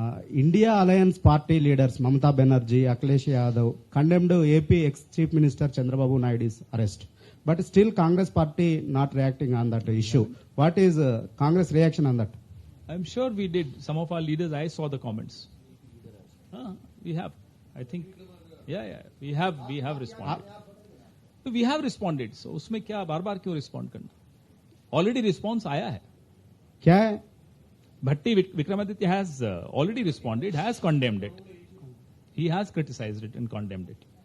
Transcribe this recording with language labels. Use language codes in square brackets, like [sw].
[en] India Alliance Party leaders Mamata Banerjee, Akhilesh Yadav condemned AP ex-Chief Minister Chandrababu Naidu's arrest. But still Congress Party not reacting on that issue. What is Congress reaction on that? I'm sure we did. Some of our leaders, I saw the comments. We have. I think, yeah, we have responded. We have responded. [hi] So उसमें क्या बार-बार क्यों respond करना? Already response आया है. क्या है? [en] Bhatti Vikramaditya has already responded, has condemned it. He has criticized it and condemned it.